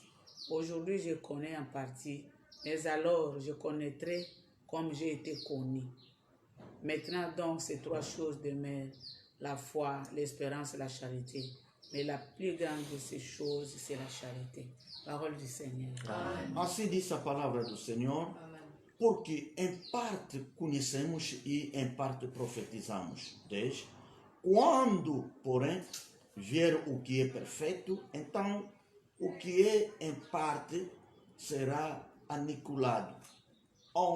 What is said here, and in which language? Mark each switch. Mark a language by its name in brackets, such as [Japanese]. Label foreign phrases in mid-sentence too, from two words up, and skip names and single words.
[French] Aujourd'hui, je connais en partie, mais alors je connaîtrai comme j'ai été connu. Maintenant donc, ces 3 choses demeurent. La foi, l'espérance et la charité. Mais la plus grande de ces choses, c'est la charité. Parole du Seigneur. Amen. [Portuguese] Assim diz a palavra do Senhor, porque em parte conhecemos e em parte profetizamos. 10. Quando, porém, vier o que é perfeito, então o que é em parte será aniquilado.